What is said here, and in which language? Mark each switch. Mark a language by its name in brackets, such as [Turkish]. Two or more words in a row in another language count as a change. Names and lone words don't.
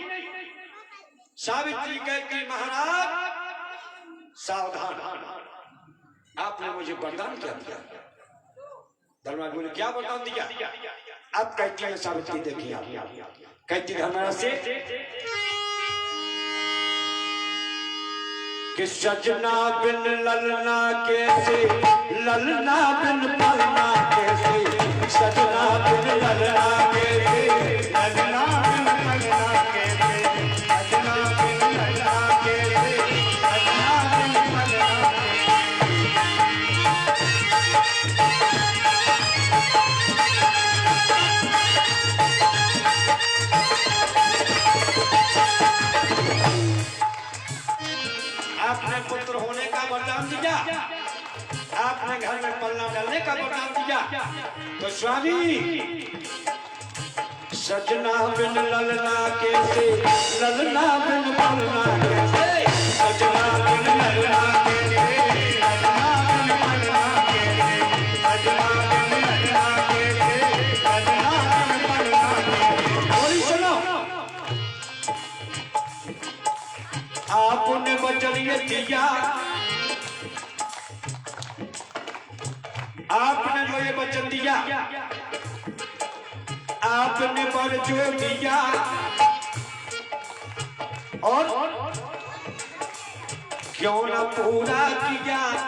[Hindi] सावित्री कहती महाराज सावधान, आपने मुझे वरदान क्या दिया? धर्मराज बोले क्या वरदान दिया? अब कहती है सावित्री, देखिए आप कहती धर्मराज से कि सजना बिन ललना कैसे, ललना बिन पलना कैसे, सजना बिन ललना कैसे, ललना बिन पलना कैसे, सजना बिन ललना कैसे, ललना बिन पलना आपने पुत्र होने का वरदान दिया, आपने घर में पलना डालने का वरदान दिया, तो स्वामी सजना बिन ललना कैसे, ललना बिन पलना कैसे, सजना बिन ललना कैसे, ललना बिन पलना कैसे, सजना बिन ललना कैसे, ललना बिन पलना कैसे। बोली सुनो, आपने वचन ये दिया, आपने जो ये वचन दिया, आपने पर जो दिया, और क्यों ना पूरा किया।